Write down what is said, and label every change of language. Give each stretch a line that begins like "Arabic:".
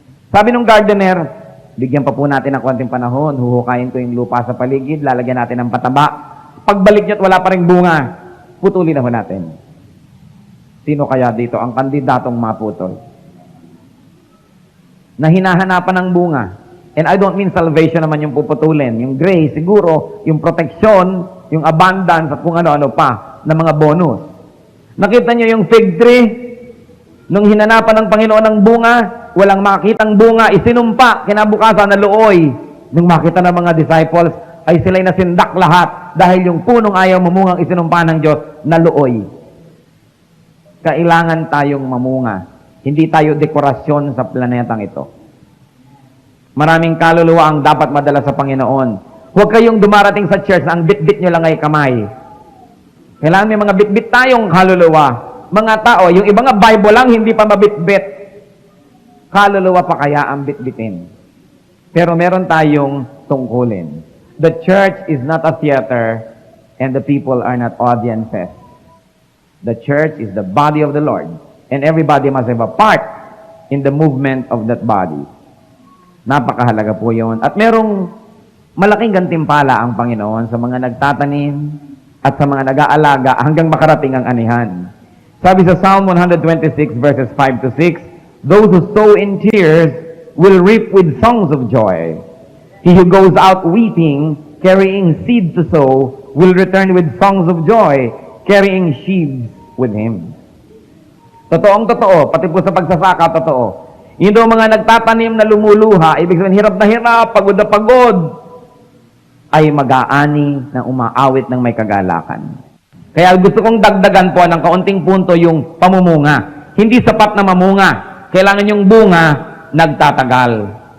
Filipino: Sabi ng gardener, bigyan pa po natin ng konting panahon, huhukayin ko yung lupa sa paligid, lalagyan natin ng pataba. Pagbalik niya't wala pa ring bunga, putulin na ho natin. Sino kaya dito ang kandidatong maputol? Na hinahanapan ng bunga.
English: And I don't mean salvation
Filipino: naman yung puputulin. Yung grace, siguro, yung protection, yung abundance, at kung ano-ano pa, na mga bonus. Nakita niyo yung fig tree? Nung hinanapan ng Panginoon ng bunga, walang makitang bunga, isinumpa, kinabukasan na looy. Nung makita ng mga disciples, ay sila'y nasindak lahat dahil yung punong ayaw mamungang isinumpa ng Diyos na looy. Kailangan tayong mamunga. Hindi tayo dekorasyon sa planetang ito. Maraming kaluluwa ang dapat madala sa Panginoon. Huwag kayong dumarating sa church na ang bit-bit nyo lang ay kamay. Kailangan may mga bit-bit tayong kaluluwa. Mga tao, yung ibang Bible lang, hindi pa mabit-bit. Kaluluwa pa kaya ang bit-bitin. Pero meron tayong tungkulin.
English: The church is not a theater and the people are not audiences. The church is the body of the Lord and everybody must have a part in the movement of that body.
Filipino: Napakahalaga po yun. At merong malaking gantimpala ang Panginoon sa mga nagtatanim at sa mga nag-aalaga hanggang makarating ang anihan. Sabi sa
English: Psalm 126 verses 5 to 6, those who sow in tears will reap with songs of joy. He who goes out weeping, carrying seed to sow, will return with songs of joy, carrying sheaves with him.
Filipino: Totoong totoo, pati po sa pagsasaka, totoo. Yung mga nagtatanim na lumuluha, ibig sabihin, hirap na hirap, pagod na pagod, ay mag-aani na umaawit ng may kagalakan. Kaya gusto kong dagdagan po ng kaunting punto yung pamumunga. Hindi sapat na mamunga. Kailangan yung bunga, nagtatagal.